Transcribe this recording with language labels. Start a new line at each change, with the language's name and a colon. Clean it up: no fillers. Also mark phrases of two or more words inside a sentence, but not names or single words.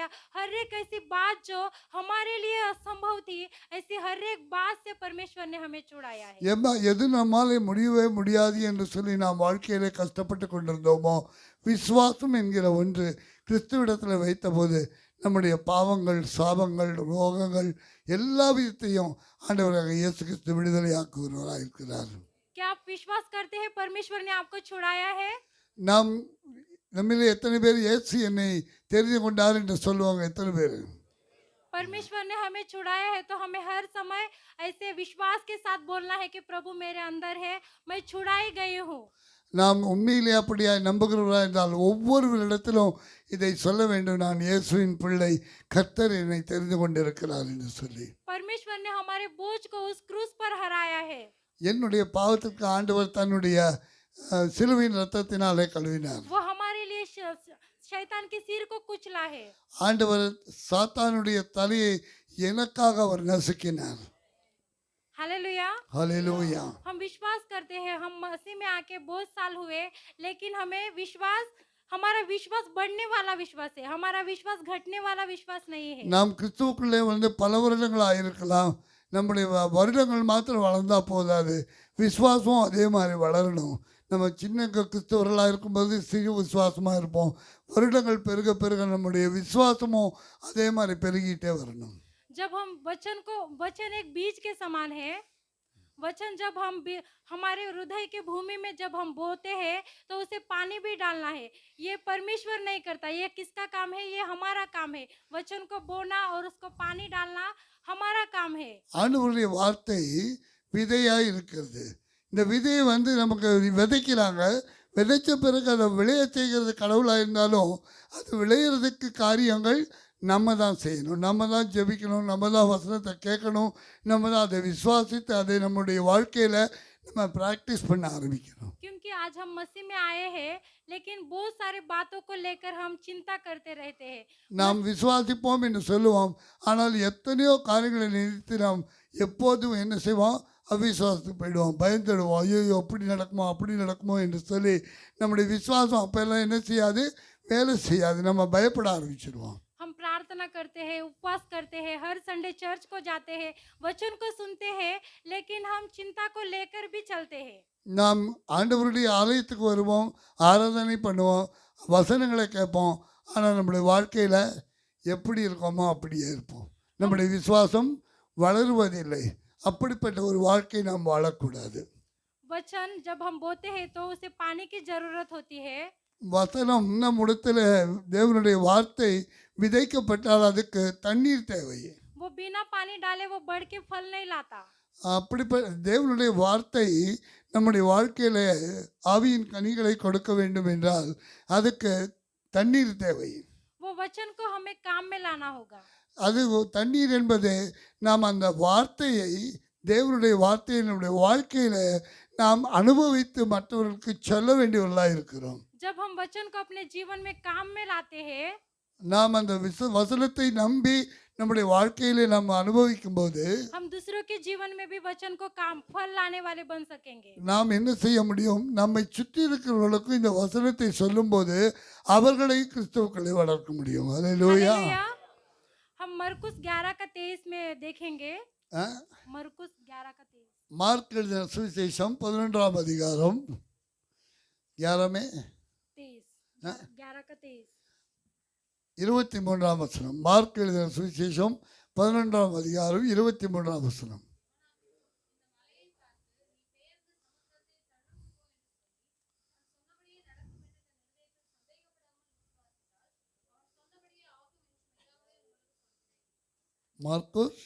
Hindi: हर एक ऐसी बात जो हमारे लिए असंभव थी, ऐसी हर एक बात से परमेश्वर ने हमें छुड़ाया है।
Tamil: எது நம்மாலே முடியவே முடியாது என்று சொல்லி நாம் வாழ்க்கையிலே கஷ்டப்பட்டு கொண்டிருந்தோமோ, விசுவாசம் என்கிற ஒன்று கிறிஸ்துவிடத்தில் வைத்தபோது நம்முடைய பாவங்கள், சாபங்கள், ரோகங்கள் எல்லா விதத்தையும் ஆண்டவராக இயேசு கிறிஸ்து விடுதலையாக்குகிறவராக இருக்கிறார்.
Hindi: क्या आप विश्वास करते हैं परमेश्वर ने आपको छुड़ाया है?
Tamil: நாம் நம்மிலே எத்தனை பேர் இயேசு என்னை தெரிந்து கொண்டார் என்று சொல்லுவாங்க? எத்தனை பேர்?
Hindi: परमेश्वर ने हमें छुड़ाया है तो हमें हर समय ऐसे विश्वास के साथ बोलना है कि प्रभु मेरे अंदर है, मैं छुड़ाई गई हूँ।
Tamil: நாம் உண்மையிலே அப்படியாய் நம்புகிறவராக இருந்தால் ஒவ்வொரு இடத்திலும் இதை சொல்ல வேண்டும், நான் இயேசுவின் பிள்ளை, கர்த்தர் என்னை தெரிந்து கொண்டிருக்கிறார் என்று சொல்லி.
Hindi: परमेश्वर ने हमारे बोझ को उस क्रूस पर हराया है।
Tamil: என்னுடைய பாவத்திற்கு ஆண்டவர் தன்னுடைய சிலுவையின் ரத்தத்தினாலே கழுவினார்.
Hindi: वो हमारे लिए शैतान के सिर को कुचला है।
Tamil: ஆண்டவர் சாத்தானுடைய தலையை எனக்காக அவர் நசுக்கினார்.
Hindi: हालेलुया। हालेलुया। हम विश्वास करते हैं, हम मसीह में आके बहुत साल हुए, लेकिन हमें विश्वास, हमारा विश्वास बढ़ने वाला विश्वास है, हमारा विश्वास घटने वाला विश्वास नहीं है।
Tamil: நாம் கிறிஸ்துவுக்குள்ளே வந்து பல வருடங்களாக இருக்கலாம். நம்முடைய வருடங்கள் மாத்திரம் வளர்ந்தா போதாது, விசுவாசமும் அதே மாதிரி வளரணும். நம்ம சின்ன கிறிஸ்தவர்களாக இருக்கும்போது சிறு விசுவாசமாக இருப்போம். வருடங்கள் பெருக பெருக நம்முடைய விசுவாசமும் அதே மாதிரி பெருகிட்டே வரணும்.
Hindi: जब हम वचन एक बीज के समान है। वचन जब हमारे हृदय के भूमि में जब हम बोते हैं तो उसे पानी भी डालना है। ये परमेश्वर नहीं करता, ये किसका काम है? ये हमारा काम है। वचन को बोना और उसको पानी डालना हमारा काम है।
Tamil: ஆண்டவருடைய வார்த்தை விதையாய் இருக்கிறது. இந்த விதையை வந்து நமக்கு விதைக்கிறாங்க. விதைச்ச பிறகு அதை விளைய செய்கிறது கடவுளாக இருந்தாலும் அது விளையிறதுக்கு காரியங்கள் நம்ம தான் செய்யணும், நம்ம தான் ஜெபிக்கணும், நம்ம தான் வசனத்தை கேட்கணும், நம்ம தான் அதை விசுவாசித்து அதை நம்முடைய வாழ்க்கையில் நம்ம ப்ராக்டிஸ் பண்ண ஆரம்பிக்கணும்.
Hindi: क्योंकि आज हम मसीह में आए हैं, लेकिन बहुत सारे बातों को लेकर हम चिंता करते रहते हैं।
Tamil: நாம் விசுவாசிப்போம் என்று சொல்லுவோம், ஆனால் எத்தனையோ காரியங்களை நினைத்து நாம் எப்போதும் என்ன செய்வோம்? அவிசுவாசத்துக்கு போயிடுவோம், பயந்துடுவோம். ஐயோ அப்படி நடக்குமோ என்று சொல்லி நம்முடைய விசுவாசம் அப்போல்லாம் என்ன செய்யாது? வேலை செய்யாது. நம்ம பயப்பட ஆரம்பிச்சிடுவோம்.
Hindi: हम प्रार्थना करते हैं, उपवास करते हैं, हर संडे चर्च को जाते हैं, वचन को सुनते हैं, लेकिन हम चिंता को लेकर भी चलते हैं।
Tamil: நாம் ஆண்டவருடைய ஆலயத்துக்கு வருவோம், ஆராதனை பண்ணுவோம், வசனங்களை கேட்போம், ஆனால் நம்முடைய வாழ்க்கையில் எப்படி இருக்கோமோ அப்படியே இருப்போம். நம்முடைய விசுவாசம் வளருவதில்லை. அப்படிப்பட்ட ஒரு வாழ்க்கை நாம் வாழக்கூடாது.
Hindi: वचन जब हम बोते हैं तो उसे पानी की जरूरत होती है।
Tamil: வசனம் நம் இடத்துல தேவனுடைய வார்த்தை விதைக்கப்பட்டால் அதுக்கு தண்ணீர் தேவை.
Hindi: वो बिना पानी डाले वो बढ़ के फल नहीं लाता।
Tamil: அப்படிப்பட்ட தேவனுடைய வார்த்தை நம்முடைய வாழ்க்கையில் ஆவியின் கனிகளை கொடுக்க வேண்டும் என்றால் அதுக்கு தண்ணீர் தேவை.
Hindi: वो वचन को हमें काम में लाना होगा।
Tamil: அது தண்ணீர் என்பது நாம் அந்த வார்த்தையை, தேவனுடைய வார்த்தையை நம்முடைய வாழ்க்கையில் நாம் அனுபவித்து மற்றவர்களுக்கு சொல்ல வேண்டியவர்களாக இருக்கிறோம்.
Hindi: जब हम वचन को अपने जीवन में काम में लाते हैं,
Tamil: நாம் அந்த வசனத்தை நம்பி நம்முடைய வாழ்க்கையிலே நாம் அனுபவிக்கும் போது
Hindi: हम दूसरों के जीवन में भी वचन को काम फल लाने वाले बन सकेंगे।
Tamil: நாம் என்ன செய்ய முடியும்? நம்மை சுற்றி இருக்கிறவர்களுக்கும் இந்த வசனத்தை சொல்லும்போது அவர்களை கிறிஸ்துவுக்குள்ளே வளர்க்க முடியும். அல்லேலூயா.
Hindi: हालेलुया। हम मरकुस 11 का 23 में देखेंगे। ஆ? मरकुस 11 का 23।
Tamil: மார்க் எழுதின சுவிசேஷம் 11ஆம் அதிகாரம் 11
Hindi: 11 का 23।
Tamil: 23ஆம் வசனம். மார்க் எழுதின சுவிசேஷம் 11ஆம் அதிகாரம் 23ஆம் வசனம். மார்க்குஸ்